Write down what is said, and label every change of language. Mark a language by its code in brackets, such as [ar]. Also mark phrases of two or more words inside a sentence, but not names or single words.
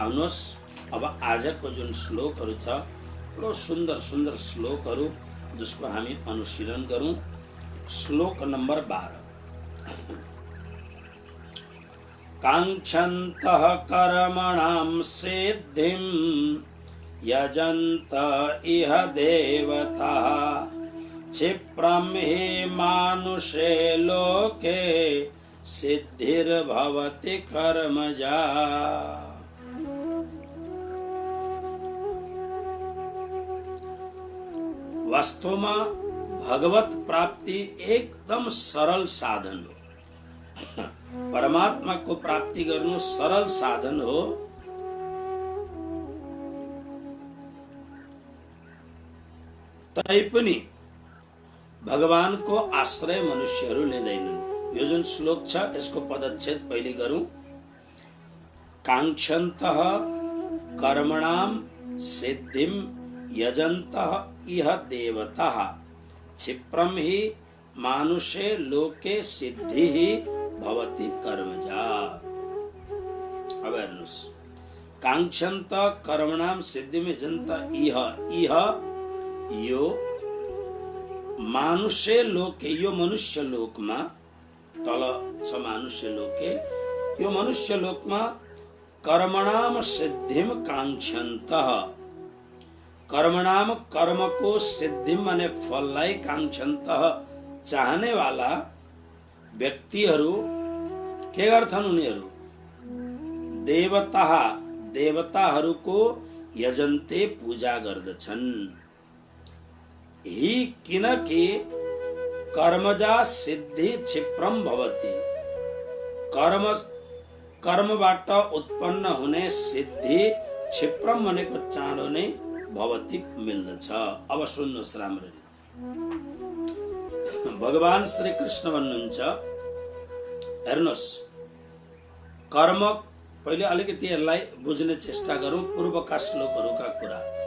[ne] आउनुहोस् अब आजको जुन श्लोकहरू छ बडो सुन्दर सुन्दर श्लोकहरू जसको हामी अनुशीलन गरौँ। श्लोक नम्बर 12। [sa] काङ्क्षन्तः कर्मणां सिद्धिं यजन्त इह देवताः क्षिप्रं हि मानुषे लोके सिद्धिर्भवति कर्मजा। [ne] वास्तवमा भगवत प्राप्ति एकदम सरल साधन हो। परमात्मा को प्राप्ति गर्नु सरल साधन हो। तैपनि भगवान को आश्रय मनुष्यहरू लिँदैनन्। यो जुन श्लोक छ यसको पदच्छेद पहिले गरौँ। [sa] काङ्क्षन्तः कर्मणां सिद्धिं यजन्तः इह देवताः क्षिप्रं हि मानुषे लोके सिद्धिः भवति कर्मजा। [ne] अब हेर्नुस्, [sa] काङ्क्षन्तः कर्मणां सिद्धिं यजन्तः इह यो मानुष्य लोके, [ne] यो मनुष्य लोकमा तल छ [sa] मानुष्य लोके, [ne] यो मनुष्य लोकमा [sa] कर्मणाम सिद्धिम काङ्क्षन्तः, [ne] कर्मणाम कर्मको सिद्धिम माने फललाई काङ्क्षन्तः चाहने वाला व्यक्तिहरू के गर्छन्? उनीहरू देवताहरूको यजन्ते पूजा गर्दछन्। ही किनकि [sa] कर्मजा सिद्धि क्षिप्रम भवति, [ne] कर्मबाट उत्पन्न हुने सिद्धि क्षिप्रम भनेको चाँडो नै भवति मिल्दछ। अब सुन्नुहोस् राम्ररी, भगवान श्री कृष्ण भन्नुहुन्छ, हेर्नुहोस् कर्म, पहिले अलिकति यसलाई बुझ्ने चेष्टा गरौँ पूर्वका श्लोकहरूका कुरा।